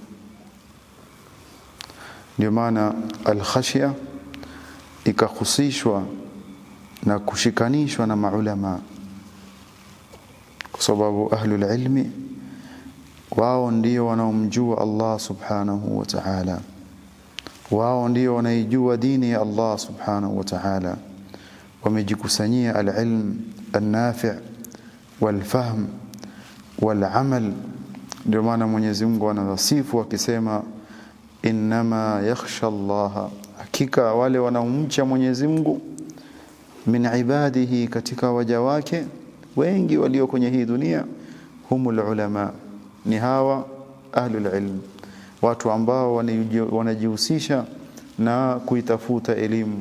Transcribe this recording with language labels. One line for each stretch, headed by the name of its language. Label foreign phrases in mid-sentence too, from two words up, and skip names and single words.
Swahili: Ndio maana al-khashya ikahusishwa na kushikanishwa na maulama, kwa sababu
Arabic: أهل العلم
Swahili: wao ndio wanaomjua
Arabic: الله سبحانه وتعالى,
Swahili: wao ndio wanaijua dini ya
Arabic: الله سبحانه وتعالى. Wamejikusanyia العلم النافع والفهم والعمل.
Swahili: Ndio maana Mwenyezi Mungu anawasifu akisema
Arabic: إنما يخشى الله,
Swahili: hakika wale wanaomcha Mwenyezi Mungu,
Arabic: من عباده,
Swahili: katika waja wake wengi walio kwenye hii dunia,
Arabic: هم العلماء,
Swahili: ni hawa
Arabic: أهل العلم,
Swahili: watu ambao wanajihusisha na kuitafuta elimu.